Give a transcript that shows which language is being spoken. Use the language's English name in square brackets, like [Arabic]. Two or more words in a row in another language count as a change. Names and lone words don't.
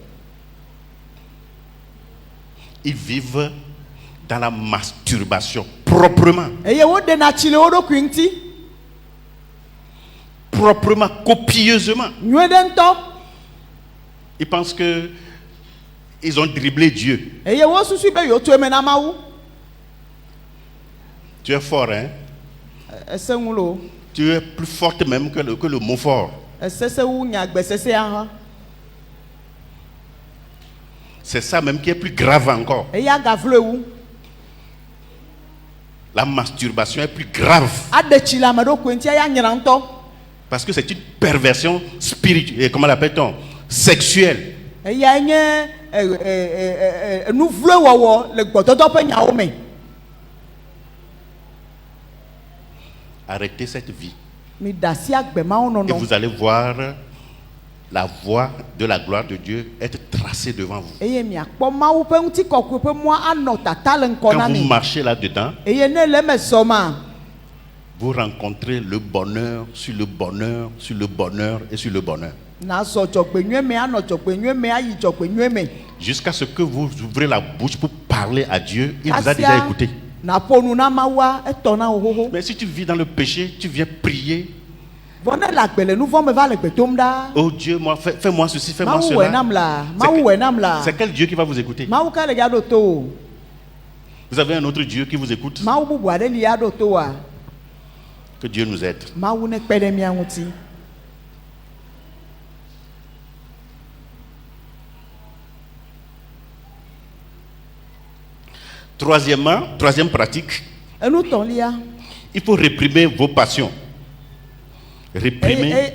[French] Ils vivent dans la masturbation, proprement, [Ewe] Eye woɖena tsi le wo ɖokui ŋuti. [French] proprement, copieusement. [Ewe] Nyuie ɖe ŋutɔ. [French] Ils pensent que ils ont dribblé Dieu. [Ewe] Eye wo susu be yewo to eme na Mawu. [French] Tu es fort, hein? [Ewe] Ese ŋu lo. [French] Tu es plus forte même que le mot fort. [Ewe] Esese wu nyagbesesea hã. [French] C'est ça même qui est plus grave encore. [Ewe] Eya gavlo ewu. [French] La masturbation est plus grave. [Ewe] Aɖe tsi le ame ɖokui ŋuti eya nyra ŋutɔ. [French] Parce que c'est une perversion spirituelle, comment l'appelle-t-on? Sexuelle. [Ewe] Eya nye nu vlo wɔwɔ le gbɔdɔdɔ ƒe nyawo me. [French] Arrêtez cette vie. [Ewe] Mi da asi agbe Mawu [French] Et [Ewe] nɔnɔ. [French] vous allez voir la voie de la gloire de Dieu être tracée devant vous. [Ewe] Eye miakpɔ Mawu ƒe ŋutikɔkɔe ƒe mɔa anɔ tata le ŋkɔ na [French] Quand vous [Ewe] mi. [French] marchez là-dedans, [Ewe] Eye ne le eme zɔ ma. [French] vous rencontrez le bonheur sur le bonheur, sur le bonheur et sur le bonheur. [Ewe] Nazɔ dzɔgbenyuie me anɔ dzɔgbenyuie me ayi dzɔgbenyuie me. [French] Jusqu'à ce que vous ouvrez la bouche pour parler à Dieu, il vous a déjà écouté. [Ewe] Naƒo nu na Mawua etɔ na wo xoxo. [French] Mais si tu vis dans le péché, tu viens prier. [Ewe] Vɔ ne le agbe le nu vɔ me va le gbe dom ɖa. [French] Oh Dieu, fais-moi ceci, fais-moi [Ewe] Mawu wɔ [French] cela. [Ewe] nam la. [French] C'est [Ewe] Mawu [French] que- [Ewe] wɔ nam la. [French] C'est quel Dieu qui va vous écouter? [Ewe] Mawu ka le ya ɖo to o. [French] Vous avez un autre Dieu qui vous écoute? [Ewe] Mawu bubu aɖe li ya ɖo to wa. [French] Que Dieu nous aide. [Ewe] Mawu ne kpe ɖe mía ŋuti. [French] Troisièmement, troisième pratique, [Ewe] Enutɔlia. [French] il faut réprimer vos passions. Réprimer